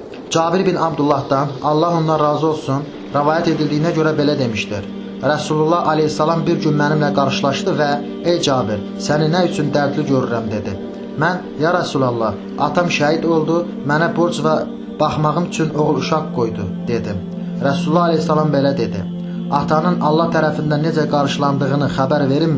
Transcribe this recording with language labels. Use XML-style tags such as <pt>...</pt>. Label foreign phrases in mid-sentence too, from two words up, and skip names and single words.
<tr>Cabir bin Abdullah'dan, Allah ondan razı olsun, rivayet edildiğine göre belə demiştir.</tr> <az>Resulullah aleyhissalam bir gün mənimlə qarşılaşdı və ey Cabir, səni nə üçün dərdli görürəm dedi. Mən, ya Resulallah, atam şəhid oldu, mənə borc və baxmağım üçün oğul uşaq qoydu dedim. Resulullah aleyhissalam belə dedi. Atanın Allah tərəfindən necə qarşılandığını xəbər verimmi?</az>